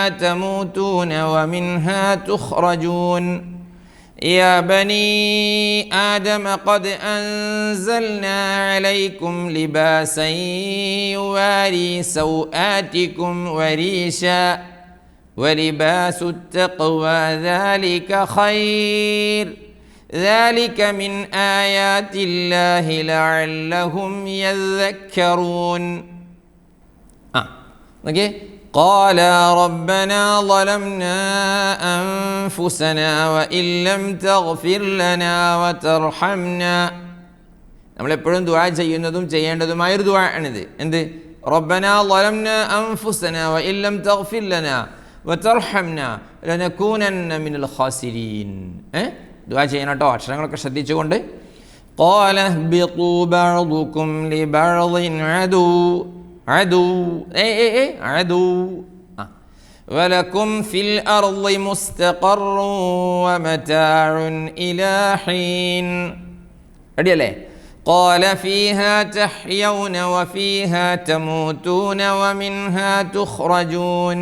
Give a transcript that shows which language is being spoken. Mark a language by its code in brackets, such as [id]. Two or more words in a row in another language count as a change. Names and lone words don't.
[ar] تموتون ومنها تخرجون يا بني آدم قد أنزلنا عليكم لباسا يواري سوآتكم وريشا ولباس التقوى ذلك خير ذلك من آيات الله لعلهم يذكرون. قال ربنا ظلمنا أنفسنا وإن لم تغفر لنا وترحمنا. [ml] നമ്മളെപ്പോഴും ദുആ ചെയ്യുന്നതും ചെയ്യേണ്ടതുമായൊരു ദുആ ആണിത്. എന്ത്? [ar] ربنا ظلمنا أنفسنا وإن لم تغفر لنا وترحمنا لنكونن من الخاسرين. [ml] ദുആ ചെയ്യണം കേട്ടോ, അക്ഷരങ്ങളൊക്കെ ശ്രദ്ധിച്ചുകൊണ്ട്. [ar] قال اهبطوا بعضكم لبعض عدو عدو ولكم في الأرض مستقر ومتاع إلى حين. أديله قال فيها تحيون وفيها تموتون ومنها تخرجون.